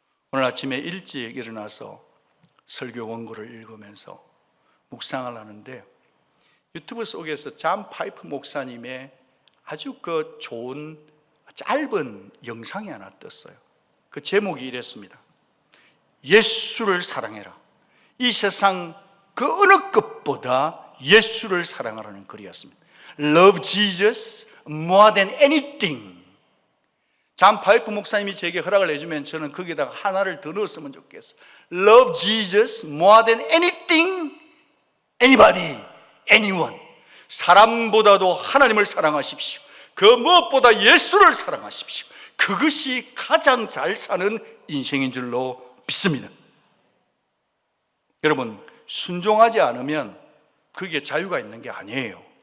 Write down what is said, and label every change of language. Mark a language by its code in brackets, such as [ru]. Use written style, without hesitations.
[ko] 오늘 아침에 일찍 일어나서 설교 원고를 읽으면서 묵상을 하는데 유튜브 속에서 잔 파이프 목사님의 아주 그 좋은 짧은 영상이 하나 떴어요. 그 제목이 이랬습니다. 예수를 사랑해라. 이 세상 그 어느 것보다 예수를 사랑하라는 글이었습니다. [en] Love Jesus more than anything. [ko] 잔 파이프 목사님이 제게 허락을 해주면 저는 거기다가 하나를 더 넣었으면 좋겠어요. [en] Love Jesus more than anything, anybody, anyone. [ko] 사람보다도 하나님을 사랑하십시오. 그 무엇보다 예수를 사랑하십시오. 그것이 가장 잘 사는 인생인 줄로 믿습니다. 여러분, 순종하지 않으면 그게 자유가 있는 게 아니에요.